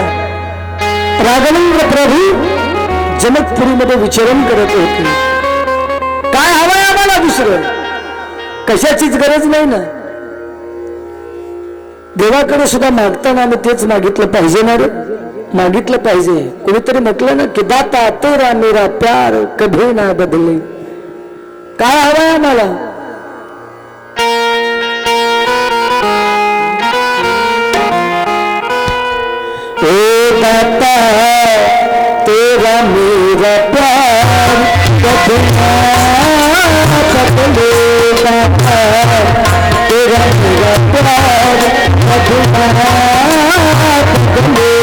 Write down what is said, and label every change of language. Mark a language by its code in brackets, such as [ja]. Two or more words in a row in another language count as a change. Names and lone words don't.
[mr] राघवेंद्र प्रभू जनकपुरीमध्ये विचरण करत होते. काय हवंय आम्हाला दुसरं? कशाचीच गरज नाही ना. देवाकडे सुद्धा मागताना आम्ही तेच मागितलं पाहिजे ना रे. मागितलं पाहिजे. कोणीतरी म्हटलं ना की [hi] दाता तेरा मेरा प्यार कभी ना बदले. [mr] काय हवंय आम्हाला? [hi] ओ दाता तेरा मेरा प्यार कभी ना बदले. दाता तेरा मेरा प्यार कभी ना बदले.